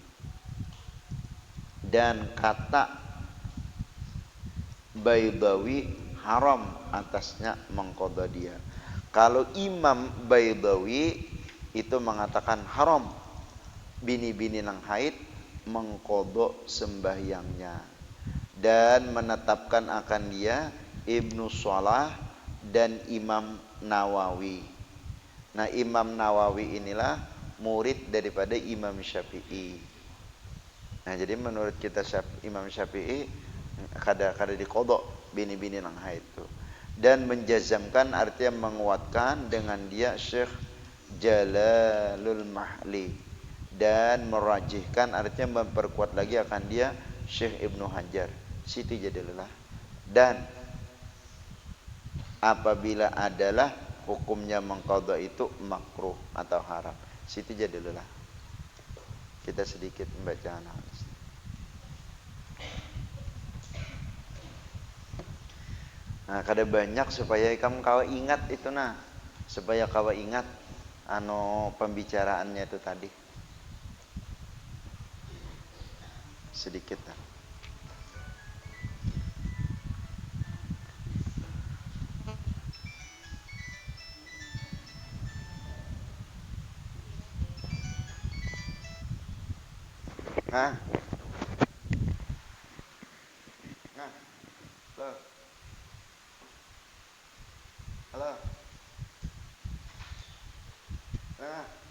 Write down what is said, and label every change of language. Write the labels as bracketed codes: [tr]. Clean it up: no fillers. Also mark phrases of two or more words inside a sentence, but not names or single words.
[id] Dan kata Baydawi haram atasnya mengqadha dia. [bjn] Kalau Imam Baydawi itu mengatakan haram bini-bini nang haid mengkodok sembahyangnya, [id] dan menetapkan akan dia Ibnu Shalah dan Imam Nawawi. Nah, Imam Nawawi inilah murid daripada Imam Syafi'i. [bjn] Nah, jadi menurut kita Imam Syafi'i kada dikodok bini-bini nang haid itu. [id] Dan menjazamkan artinya menguatkan dengan dia Syekh Jalalul Mahli, dan merajihkan artinya memperkuat lagi akan dia Syekh Ibnu Hajar Siti Jadilah. Dan apabila adalah hukumnya mengqadha itu makruh atau haram, Siti Jadilah. Kita sedikit membaca analis. Nah, [bjn] kada banyak supaya kamu kawa ingat itu, nah supaya kawa ingat pembicaraannya itu tadi sedikit lah. [id] Nah, halo, nah,